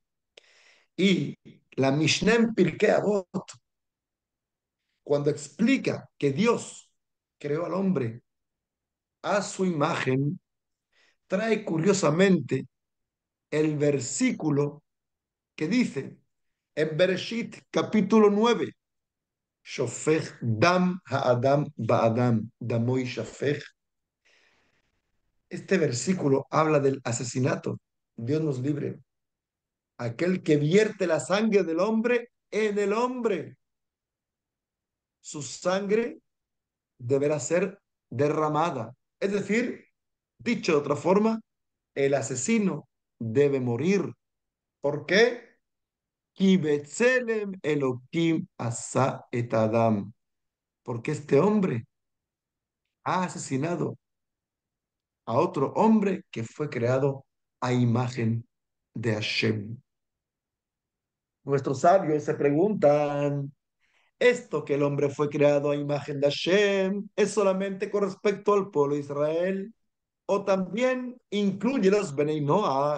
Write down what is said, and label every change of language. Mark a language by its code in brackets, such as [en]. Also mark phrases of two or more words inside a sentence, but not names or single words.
[es] Y la Mishnah en Pirkei Avot, cuando explica que Dios creó al hombre a su imagen, trae curiosamente el versículo que dice en Bereshit capítulo 9, [he] שופך דם האדם באדם, דמו ישפך. [es] Este versículo habla del asesinato. Dios nos libre. Aquel que vierte la sangre del hombre en el hombre, su sangre deberá ser derramada. Es decir, dicho de otra forma, el asesino debe morir. ¿Por qué? [he] כי בצלם אלהים עשה את האדם. [es] Porque este hombre ha asesinado a otro hombre que fue creado a imagen de Hashem. Nuestros sabios se preguntan, ¿esto que el hombre fue creado a imagen de Hashem es solamente con respecto al pueblo de Israel o también incluye los [he] בני נח?